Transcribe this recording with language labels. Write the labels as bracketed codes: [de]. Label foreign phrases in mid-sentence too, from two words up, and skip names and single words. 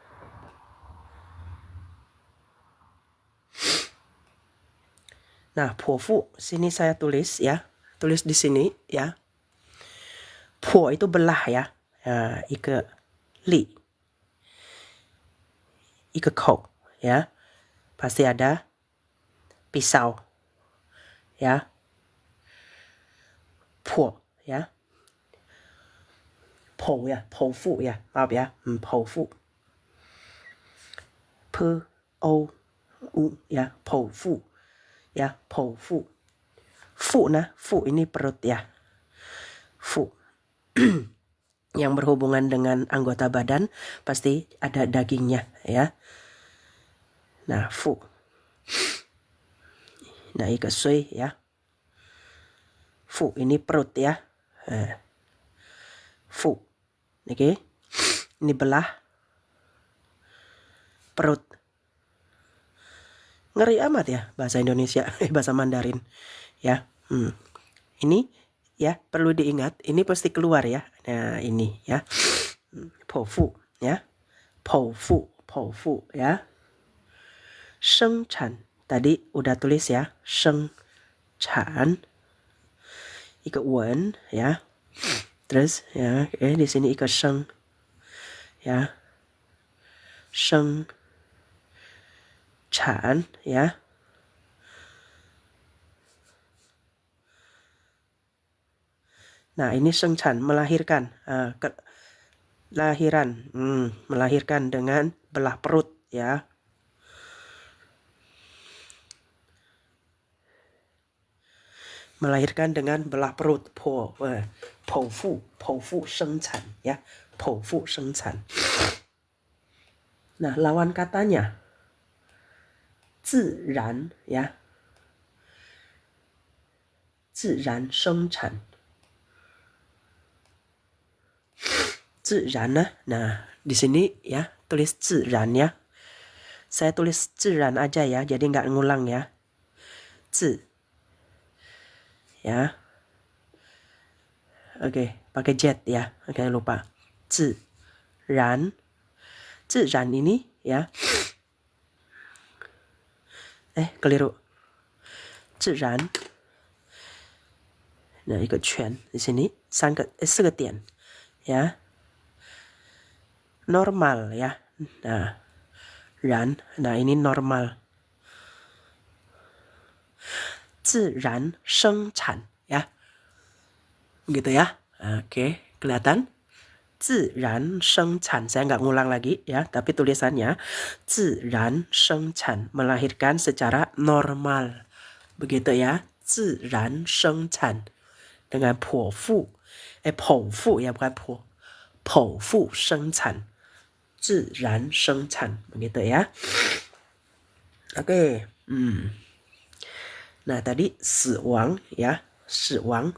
[id] Nah, 剖腹 sini saya tulis ya. Tulis di sini ya. 剖 itu belah ya. Ike li. Ike kok ya. Pasti ada pisau. Ya. 剖 ya. 剖 ya, 剖腹 ya. Maaf ya. 剖腹. P O U ya, 剖腹. Ya, 剖腹. Fu nah, fu ini perut ya. Fu. Yang berhubungan dengan anggota badan pasti ada dagingnya ya. Nah, fu. Nah, ika sui ya. Fu ini perut ya. Fu. Oke. Ini belah perut. Ngeri amat ya bahasa Indonesia, bahasa Mandarin ya. Ini ya perlu diingat, ini pasti keluar ya. Nah, ini ya. 剖腹 ya. 剖腹 ya. 生产 tadi udah tulis ya. [zh] 生产 一个文 ya. [id] Terus ya, di sini [zh] 一个生 [id] ya. 生产 ya. Nah, ini 生产 melahirkan. Lahiran, melahirkan dengan belah perut ya. Melahirkan dengan belah perut. [zh] 剖腹生产 ya. 剖腹生产. [id] Nah, lawan katanya 自然 ya. [zh] 自然生产. [id] 自然 nah di sini ya tulis 自然 ya. Saya tulis 自然 aja ya, jadi nggak ngulang ya. 自 ya. Oke, pakai jet ya. Oke, lupa. [zh] 自然 自然 [id] ini ya. Keliru. 自然 nah, [zh] 一个圈 [id] di sini [zh] 4 个点 [id] ya. Normal ya. Nah, 然 nah ini normal. 自然生产 ya. Gitu ya. Oke, kelihatan? [zh] 自然生产 [id] saya nggak ngulang lagi ya, tapi tulisannya [zh] 自然生产 [id] melahirkan secara normal. Begitu ya. 自然生产 dengan [zh] 剖腹剖腹 [id] ya bukan po. [zh] 剖腹生产，自然生产 [id] begitu ya. Oke, Nah tadi 死亡 ya, 死亡.